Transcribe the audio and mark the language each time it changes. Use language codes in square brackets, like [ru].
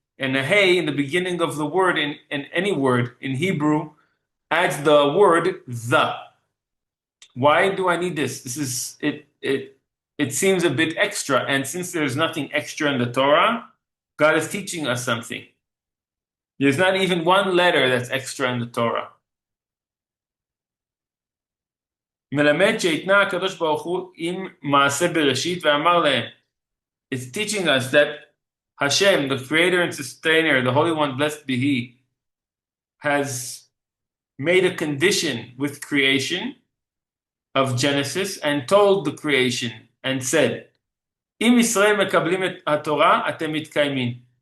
[en] And a hey in the beginning of the word, in any word in Hebrew, adds the word the. Why do I need this? This is it seems a bit extra, and since there's nothing extra in the Torah, God is teaching us something. There's not even one letter that's extra in the Torah. [he] מלמד שהתנה הקדוש ברוך הוא עם מעשה בראשית ואמר להם. [en] It's teaching us that HaShem, the creator and sustainer, the Holy One, blessed be He, has made a condition with creation of Genesis and told the creation and said, [he] אם ישראל מקבלים את התורה, אתם מתקיימים.